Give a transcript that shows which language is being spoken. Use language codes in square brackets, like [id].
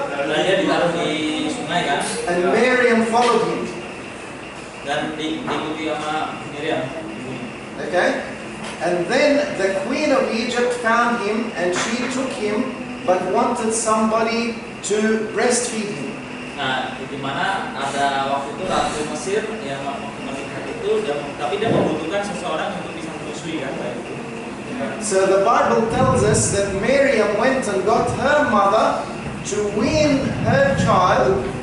[id] Dan dia ditaruh di sungai kan. [en] and Miriam followed him. [id] Dan diikuti sama Miriam. [en] Okay? And then the queen of Egypt found him and she took him but wanted somebody to breastfeed him. [id] Nah, di mana ada waktu itu Ratu Mesir yang melihat itu, tapi dia membutuhkan seseorang untuk bisa menyusui kan, kayak itu. [en] So the Bible tells us that Miriam went and got her mother to wean her child.